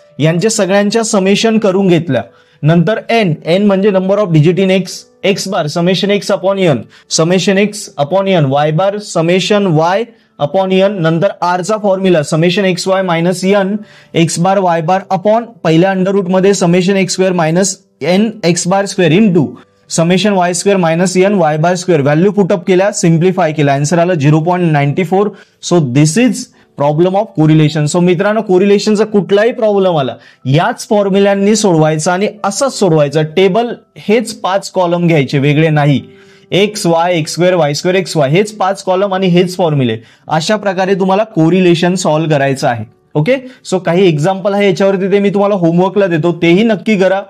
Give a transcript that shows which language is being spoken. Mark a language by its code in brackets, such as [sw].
[mr] यांच्या सगळ्यांच्या समेशन करून घेतल्या. नंतर n म्हणजे [en] number of digit in [mr] x bar summation x upon n, summation x upon n, y bar summation y upon n. नंतर R चा formula summation XY minus n x बार y bar upon पहिल्या under route मध्ये summation x square minus n x बार square into summation y square minus n y बार square. Value put up केल्या, simplify केला, answer आलं 0.94. [en] So this is problem of correlation. [mr] So मित्रांनो, कोरिलेशनचा कुठलाही problem आला याच फॉर्म्युल्यांनी सोडवायचा आणि असंच सोडवायचं. टेबल हेच 5 कॉलम घ्यायचे, वेगळे नाही. X Y x square Y square x Y हेच 5 कॉलम आणि हेच फॉर्म्युले. अशा प्रकारे तुम्हाला कोरिलेशन सॉल्व्ह करायचं आहे. ओके, सो काही एक्झाम्पल आहे याच्यावरती, ते मी तुम्हाला होमवर्कला देतो, तेही नक्की करा.